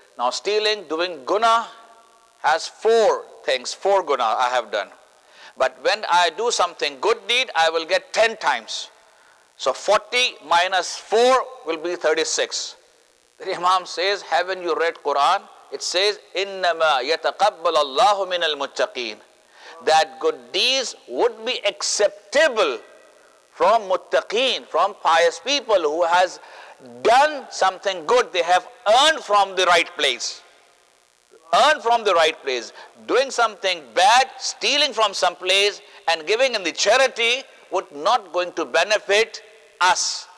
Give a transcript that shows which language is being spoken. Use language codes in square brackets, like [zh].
[en] Now stealing, doing guna has 4 things, 4 guna I have done. But when I do something good deed, I will get 10 times. So 40 minus 4 will be 36. The Imam says, haven't you read Quran? It says, [ar] إِنَّمَا يَتَقَبَّلَ اللَّهُ مِنَ الْمُتَّقِينَ. [en] That good deeds would be acceptable from muttaqeen, from pious people who has done something good. They have earned from the right place. Earned from the right place. Doing something bad, stealing from some place and giving in the charity would not going to benefit us.